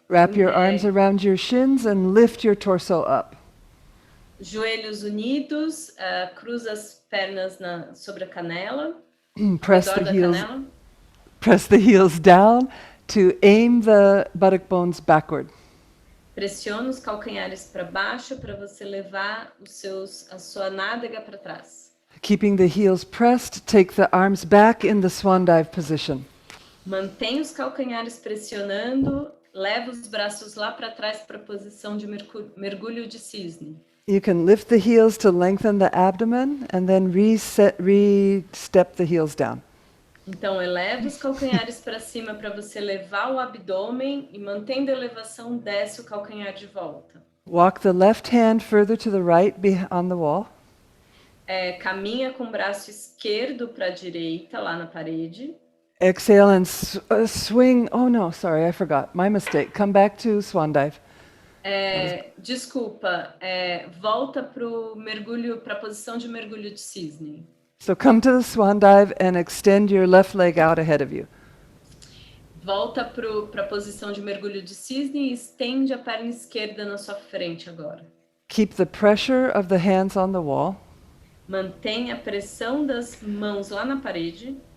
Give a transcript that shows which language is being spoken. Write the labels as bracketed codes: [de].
[en] Wrap your arms around your shins and lift your torso up. [pt] Joelhos unidos, cruza as pernas sobre a canela. [en] Press the heels down to aim the buttock bones backward. [pt] Pressiona os calcanhares para baixo para você levar a sua nádega para trás. [en] Keeping the heels pressed, take the arms back in the swan dive position. [pt] Mantém os calcanhares pressionando, leva os braços lá para trás para a posição de mergulho de cisne. [en] You can lift the heels to lengthen the abdomen and then re-step the heels down. [pt] Então, eleva os calcanhares para cima para você levar o abdômen e mantendo a elevação, desce o calcanhar de volta. [en] Walk the left hand further to the right on the wall. [pt] Caminha com o braço esquerdo para a direita, lá na parede. [en] Exhale and swing. Oh no, sorry, I forgot. My mistake. Come back to swan dive. [pt] Desculpa, volta para a posição de mergulho de cisne. [en] So come to the swan dive and extend your left leg out ahead of you. [pt] Volta para a posição de mergulho de cisne e estende a perna esquerda na sua frente agora. [en] Keep the pressure of the hands on the wall. [pt] Mantenha a pressão das mãos lá na parede.